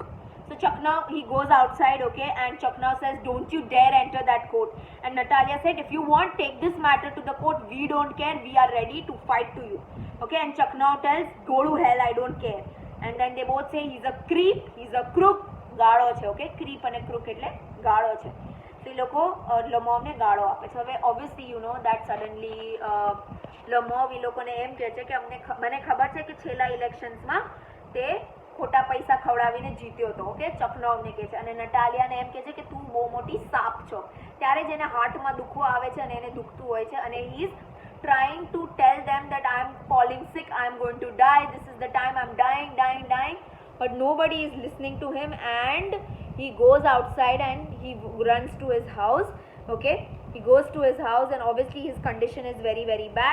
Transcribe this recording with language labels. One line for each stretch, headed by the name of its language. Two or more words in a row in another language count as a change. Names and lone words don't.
English: So Choknov, he goes outside, okay, and Choknov says, don't you dare enter that court. And Natalia said, if you want, take this matter to the court, we don't care, we are ready to fight to you. Okay, and Choknov tells, go to hell, I don't care. And then they both say, he's a creep, he's a crook,
Gujarati: ગાળો છે. ઓકે, creep અને crook એટલે ગાળો છે. તો એ લોકો લમોવને ગાળો આપે છે. હવે
English: obviously you know that suddenly
Gujarati: લમોવ એ લોકોને એમ કહે છે કે મને ખબર છે કે છેલ્લા ઇલેક્શન્સમાં તે ખોટા પૈસા ખવડાવીને જીત્યો હતો. ઓકે, ચકનોવને કહે છે. અને નટાલિયાને એમ કહે છે કે તું બહુ મોટી સાપ છો. ત્યારે જ એને હાર્ટમાં દુખવું આવે છે અને એને દુખતું હોય છે અને
English: he is trying to tell them that I am falling sick, I am going to die, this is the time, I am dying, but nobody is listening to him, and he goes outside and he runs to his house. Okay, he goes to his house and obviously his condition is very, very bad.